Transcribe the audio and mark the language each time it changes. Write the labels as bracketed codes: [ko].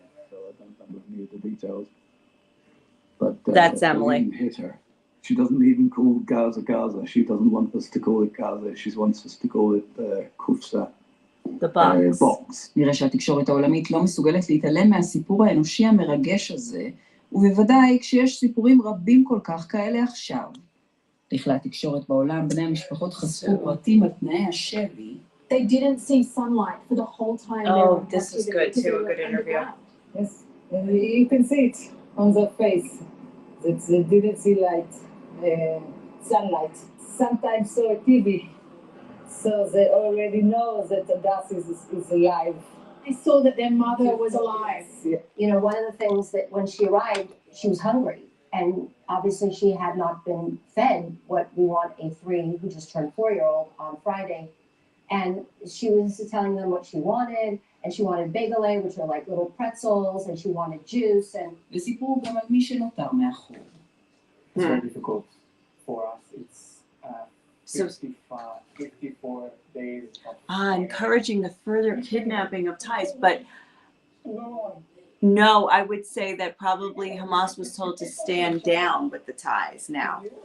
[en] So I don't need the details. But that's Emily. Hit her. She doesn't even call Gaza Gaza. She doesn't want us to call it Gaza. She wants us to call it Kufsa. The box. [he] נראה שהתקשורת העולמית לא מסוגלת להתעלם מהסיפור האנושי המרגש הזה, ובוודאי כשיש סיפורים רבים כל כך כאלה עכשיו. בכלי התקשורת בעולם, בני המשפחות חשפו פרטים על תנאי השבי. [en] They didn't see sunlight for the whole time. Oh, this is good too, a good interview. Yes, you can see it on their face. That they didn't see light, sunlight. Sometimes saw TV, so they already know that the gas is alive. They saw that their mother was alive. Yeah. You know, one of the things that when she arrived, she was hungry. And obviously she had not been fed what we want a 3 who just turned 4-year-old on Friday. And she was telling them what she wanted. And she wanted bagel, which are like little pretzels. And she wanted juice. And [he] וסיפרו גם על מי שנותר מאחור. [en] It's very difficult for us. It's 54 days of encouraging the further kidnapping of Thais. But no, I would say that probably Hamas was told to stand down with the Thais now.